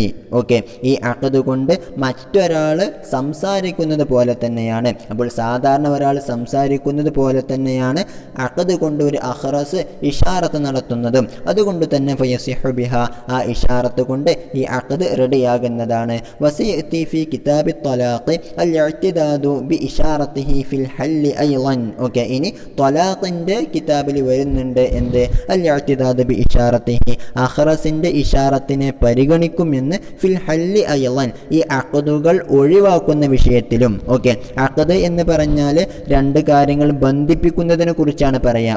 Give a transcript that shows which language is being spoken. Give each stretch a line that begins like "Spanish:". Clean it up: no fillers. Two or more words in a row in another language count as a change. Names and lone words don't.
Malayalam: ഓക്കെ, ഈ അഖദ് കൊണ്ട് മറ്റൊരാൾ സംസാരിക്കുന്നത് പോലെ തന്നെയാണ്. അപ്പോൾ സാധാരണ ഒരാൾ സംസാരിക്കുന്നത് പോലെ തന്നെയാണ് അഖദ് കൊണ്ട് ഒരു അഖ്റസ് ഇഷാറത്ത് നടത്തുന്നതും. അതുകൊണ്ട് തന്നെ
Arabic: فيصح بها,
Malayalam: ആ ഇഷാറത്ത് കൊണ്ട് ഈ അഖദ് റെഡിയാകുന്നതാണ്.
Arabic: وسيأتي في كتاب الطلاق الاعتداد بإشارته في الحل أيضا.
Malayalam: ഓക്കെ, ഇനി ത്വലാഖിൻ്റെ കിതാബിൽ വരുന്നുണ്ട് എന്ത്?
Arabic: الاعتداد بإشارته,
Malayalam: അഖ്റസിൻ്റെ ഇഷാറത്തിനെ പരിഗണിക്കുമെന്ന്
Arabic: في الحل أيضا,
Malayalam: ഈ അഖ്ദുകൾ ഒഴിവാക്കുന്ന വിഷയത്തിലും. ഓക്കെ, അഖ്ദ് എന്ന് പറഞ്ഞാൽ 2 കാര്യങ്ങൾ ബന്ധിപ്പിക്കുന്നതിനെ കുറിച്ചാണ് പറയുക.